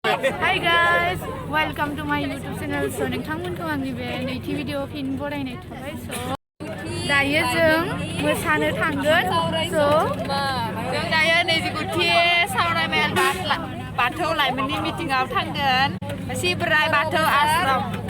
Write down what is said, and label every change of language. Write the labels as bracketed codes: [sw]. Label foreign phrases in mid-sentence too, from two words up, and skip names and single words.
[en] Hi guys, welcome to my YouTube channel. [brx] So नोंथांमोनखौ आंनि बे नैथि भिडिअ फिन बरायनाय थाबाय. So दायो जों मोसानो थांगोन. So जों दायो नैजिगुथि सावरायमेल बाथौ लाइमोननि मिटिंआव थांगोन. सिब्राय बाथौ आश्रम.